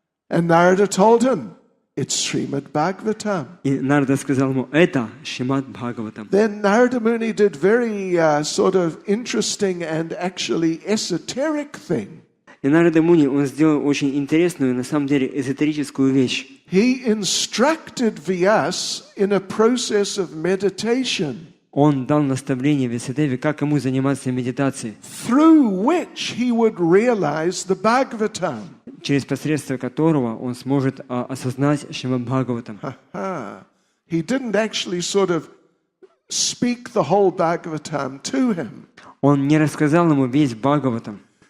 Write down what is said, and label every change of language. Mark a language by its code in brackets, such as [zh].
[en] And Narada told him, it's Шримад Bhagavatam. [ru] И Нарада сказал ему, это Шримад Бхагаватам. [en] Then Narada Muni did very sort of interesting and actually esoteric thing. [ru] И Нарада Муни, он сделал очень интересную, на самом деле, эзотерическую вещь. [en] He instructed Vyas in a process of meditation. [ru] Он дал наставление Вьясадеве, как ему заниматься медитацией, [en] through which he would realize the Bhagavatam. [ru] через посредство которого он сможет осознать Шримад Бхагаватам. [en] He didn't actually sort of speak the whole Bhagavatam to him. [ru] Он не рассказал ему весь Бхагаватам.